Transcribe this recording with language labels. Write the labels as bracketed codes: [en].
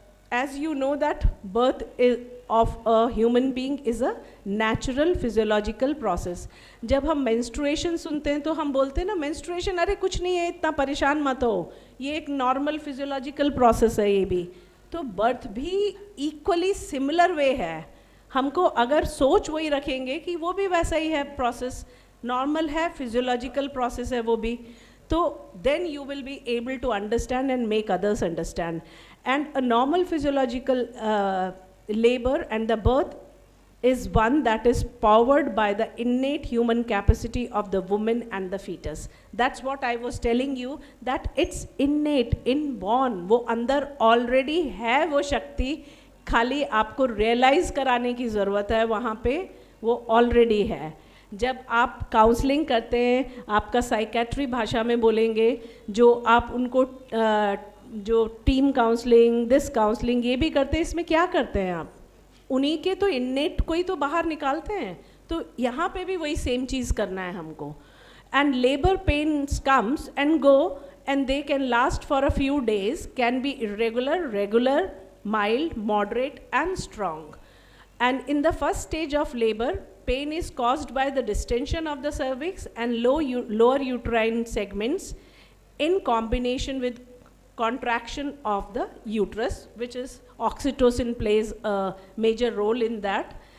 [en] As you know that birth of a human being is a natural physiological process. [hi] जब हम menstruation सुनते हैं तो हम बोलते हैं ना menstruation अरे कुछ नहीं है, इतना परेशान मत हो, ये एक normal physiological process है ये भी. तो birth भी [en] equally similar way [hi] है. हमको अगर सोच वही रखेंगे कि वो भी वैसा ही है process, normal है, physiological process है वो भी, तो [en] then you will be able to understand and make others understand. And a normal physiological labor and the birth is one that is powered by the innate human capacity of the woman and the fetus. That's what I was telling you, that it's innate, inborn. [hi] वो अंदर already है वो शक्ति, खाली आपको realize कराने की ज़रूरत है, वहाँ पे वो already है. जब आप काउंसलिंग करते हैं, आपका साइकेट्री भाषा में बोलेंगे, जो आप उनको जो टीम काउंसलिंग, दिस काउंसलिंग ये भी करते हैं, इसमें क्या करते हैं आप? उन्हीं के तो इन्नेट को ही तो बाहर निकालते हैं. तो यहाँ पे भी वही सेम चीज़ करना है हमको. [en] And labour pains comes and go and they can last for a few days, can be irregular, regular, mild, moderate and strong. And in the first stage of labour, pain is caused by the distension of the cervix and lower uterine segments in combination with contraction of the uterus, which is oxytocin plays a major role in that.